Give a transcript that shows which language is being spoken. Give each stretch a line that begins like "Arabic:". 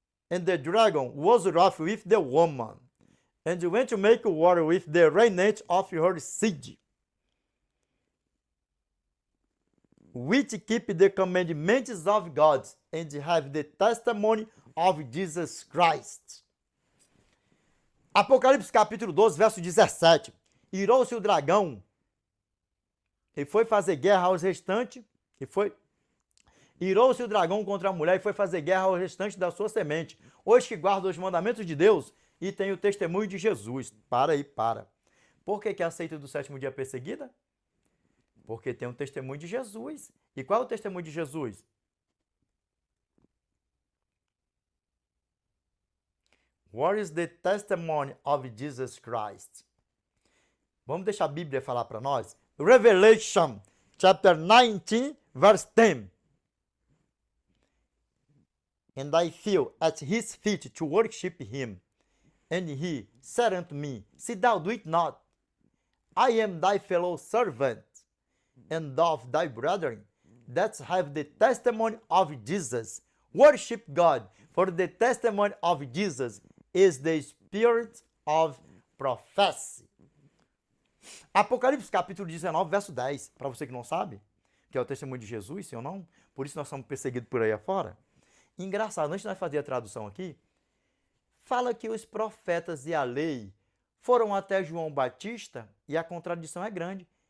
English: And the dragon was wroth with the woman, and went to make war with the remnant of her seed, which keep the commandments of God, and have the testimony of Jesus Christ.
Portuguese: Apocalipse capítulo 12, verso 17. Irou-se o dragão e foi fazer guerra aos restantes, irou-se o dragão contra a mulher e foi fazer guerra aos restantes da sua semente, os que guardam os mandamentos de Deus e têm o testemunho de Jesus. Para aí, para. Por que a seita do 7º dia é perseguida? Porque tem um testemunho de Jesus. E qual é o testemunho de Jesus?
English: What is the testimony of Jesus Christ?
Portuguese: Vamos deixar a Bíblia falar para nós?
English: Revelation, chapter 19, verse 10. And I fell at his feet to worship him. And he said unto me, Sit thou do it not. I am thy fellow servant, and of thy brethren, that have the testimony of Jesus. Worship God, for the testimony of Jesus is the spirit of prophecy.
Portuguese: Apocalipse capítulo 19, verso 10, para você que não sabe, que é o testemunho de Jesus, sim ou não? Por isso nós somos perseguidos por aí afora. Engraçado, antes de nós fazer a tradução aqui, fala que os profetas e a lei foram até João Batista, e a contradição é grande.